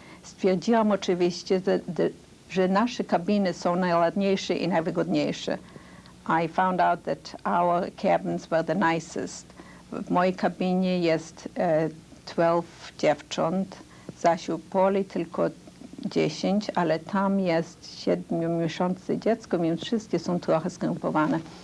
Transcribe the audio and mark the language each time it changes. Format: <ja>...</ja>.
<pl>Stwierdziłam oczywiście, że nasze kabiny są najładniejsze i najwygodniejsze.</pl> <en>I found out that our cabins were the nicest.</en> <pl>W mojej kabinie jest 12 dziewcząt, zaś u Poli tylko 10, ale tam jest 7-miesięczne dziecko, więc wszystkie są trochę skrępowane.</pl>